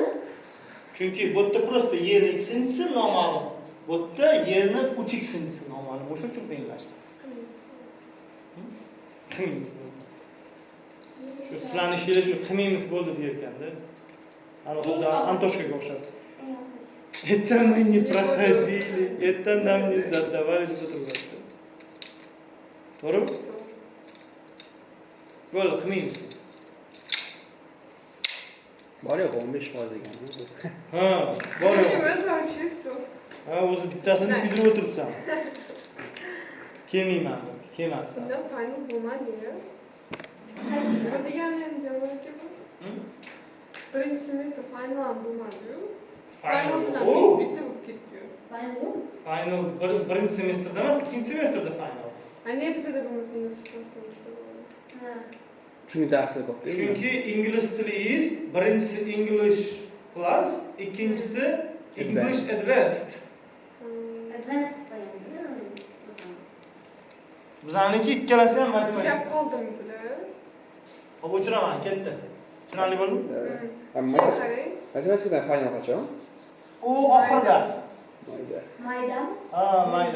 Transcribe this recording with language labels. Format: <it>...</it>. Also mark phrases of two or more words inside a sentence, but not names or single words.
<uz>Chunki bu yerda просто y ni ikkinchisi noma'lum. Bu yerda y ni 3x noma'lum. O'sha uchun qiyinlashdi. Qiyinimiz bo'ldi. Shu sizlarni ishinglar shu qiyinimiz bo'ldi deyotganda. Ana xuddi Antoshkaga o'xshadi.</uz> <ru>Это мы не проходили, это нам не задавали затрудности.</ru> <uz>To'g'rimi? Bo'ldi, qiyinimiz. Bor yo'q 15% ekan. Ha, bor yo'q.</uz> <ru>вообще все.</ru> <uz>Ha, o'zi bittasini kuydirib o'tiribsan. Kelmayman, kelmasdan. Bundan final bo'lmadi ya. Bu degani ham javob birinchi semestr final ham bo'lmadi-yu. Final bilan bitta bo'lib ketdi. Final yo'q. Final birinchi semestrda emas, ikkinchi semestrda final. Ana bizada bo'lmasa ingliz klassida ikkita bo'ladi. Ha. Chunki darslar ko'p. Chunki ingliz tiliyiz birinchisi</uz> <en>English plus,</en> <uz>ikkinchisi</uz> <en>English advanced.</en> <uz>Advanced qo'yamiz. Bizaniki ikkalasi ham matematika. Gap qoldimi bular? Hop, o'chiraman, ketdi. Tushunarli bo'ldimi? Matematikadan final qachon? U oxirida. Mayda. Maydami? Ha, mayda.</uz>